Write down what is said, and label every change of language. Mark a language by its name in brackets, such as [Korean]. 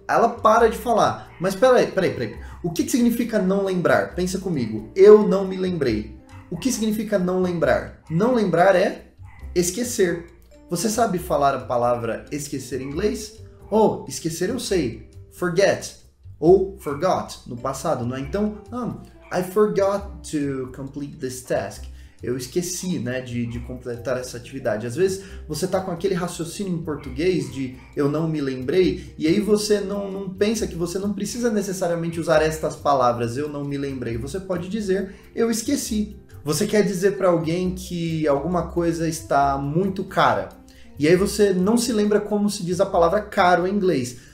[Portuguese] Ela para de falar. Mas peraí. O que significa não lembrar? Pensa comigo. Eu não me lembrei. O que significa não lembrar? Não lembrar é esquecer. Você sabe falar a palavra esquecer em inglês? Esquecer eu sei. Forget. Ou forgot, no passado, não é? Então, [English] I forgot to complete this task. [Portuguese] Eu esqueci, né, de completar essa atividade. Às vezes, você tá com aquele raciocínio em português de eu não me lembrei, e aí você não pensa que você não precisa necessariamente usar estas palavras, eu não me lembrei. Você pode dizer, eu esqueci. Você quer dizer para alguém que alguma coisa está muito cara, e aí você não se lembra como se diz a palavra caro em inglês.